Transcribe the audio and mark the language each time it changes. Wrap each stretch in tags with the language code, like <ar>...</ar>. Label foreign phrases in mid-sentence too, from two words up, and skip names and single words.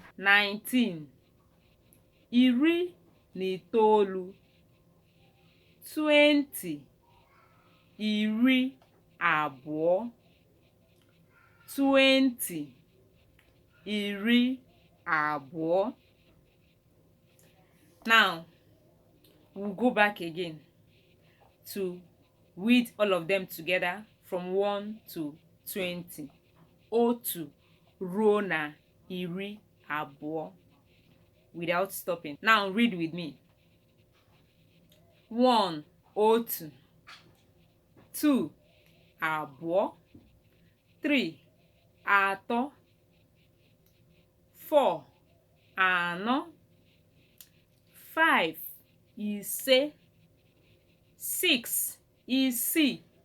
<ig>19. Iri na itoolu. 20. Iri abụọ. 20. Iri abụọ.</ig> <en>Now, we'll go back again to read all of them together from 1 to 20.</en> <ig>Otu ruo na iri abụọ</ig> <en>without stopping. Now read with me. 1.</en> <ig>Otu. 2. Abụọ. 3. Atọ. 4. Anọ. 5. Ise. 6. Isii.</ig>